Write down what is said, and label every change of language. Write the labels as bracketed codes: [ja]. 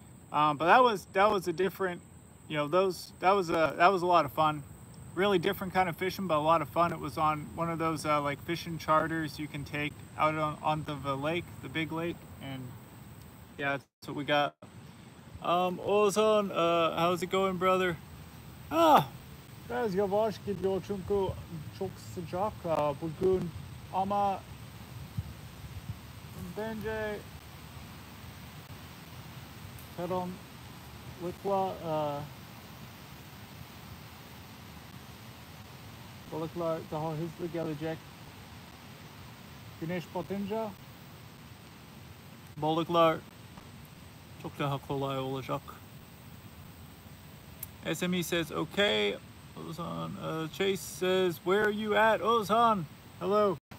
[en] But that was a different, you know, that was a lot of fun. Really different kind of fishing, but a lot of fun. It was on one of those like fishing charters you can take out on the lake, the big lake, and yeah, that's what we got. Ozan, how's it going, brother? [tr] Biraz yavaş gidiyor çünkü çok sıcak bugün, ama bence karanlıkla balıklar daha hızlı gelecek. Güneş batınca balıklar çok daha kolay olacak. [en] SME says, okay. Ozan, Chase says, where are you at? Ozan, hello.